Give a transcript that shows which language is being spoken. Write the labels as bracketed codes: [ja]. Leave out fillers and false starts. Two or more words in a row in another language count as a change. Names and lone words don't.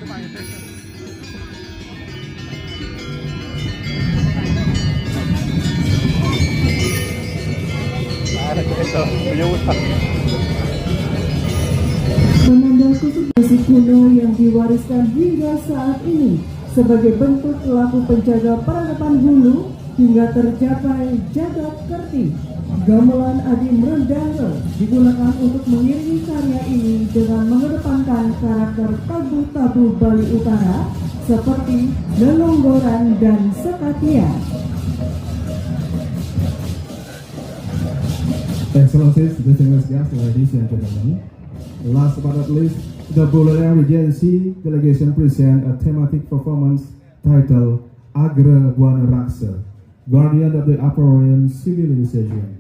[id] Penanda kesuburan kuno yang diwariskan hingga saat ini sebagai bentuk laku penjaga peradaban hulu hingga tercapai jagat kerti. Gamelan Adi Merdanga digunakan untuk mengiringi karya ini dengan mengedepankan karakter tabu-tabu Bali Utara seperti lelonggoran dan sekatia. [en] Excellencies, distinguished guests, ladies and gentlemen, last but not least, the Buleleng Regency delegation present a thematic performance titled Agra Buana Raksa, Guardian of the Upper-Orient Civilization.